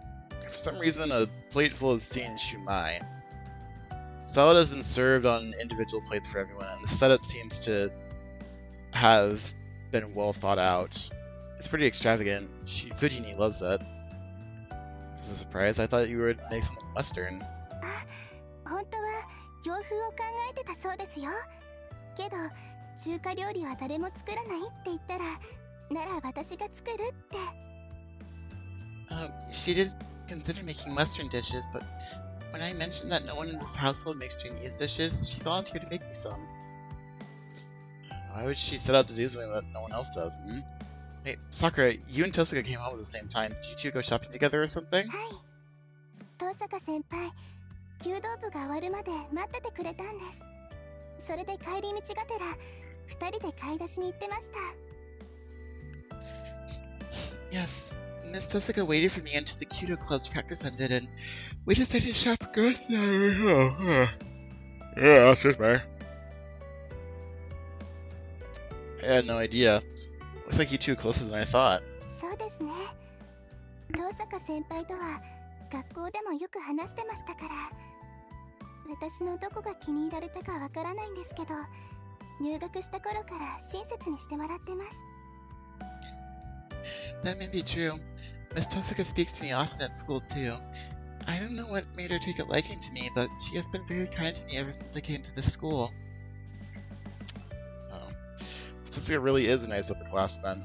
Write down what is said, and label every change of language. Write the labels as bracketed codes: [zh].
[en] And for some reason, a plate full of steamed shumai. Salad has been served on individual plates for everyone, and the setup seems to have been well thought out. It's pretty extravagant. Fujini loves it. This is a surprise. I thought you would make something Western. [ja] 本当は洋風を考えてたそうですよ。けど中華料理は誰も作らないって言ったら、なら私が作るって。 [en] She did consider making Western dishes, but when I mentioned that no one in this household makes Chinese dishes, she volunteered to make me some. Why would she set out to do something that no one else does? Hey, Sakura, you and Tosuka came home at the same time. Did you two go shopping together or something? [ja] はい。遠坂先輩、弓道部が終わるまで待っててくれたんです。それで帰り道がてら、2人で買い出しに行ってました。 [en] Yes, Miss Tosuka waited for me until the Kudo Club's practice ended, and we decided to shop for groceries. Yeah, excuse me. I had no idea. Looks like you two are closer than I thought. [ja] そうですね。遠坂先輩とは学校でもよく話してましたから、私のどこが気に入られたかわからないんですけど、入学した頃から親切にしてもらってます。 [en] That may be true. Miss Tosuka speaks to me often at school too. I don't know what made her take a liking to me, but she has been very kind to me ever since I came to this school. Oh. Tosuka really is a nice upperclassman.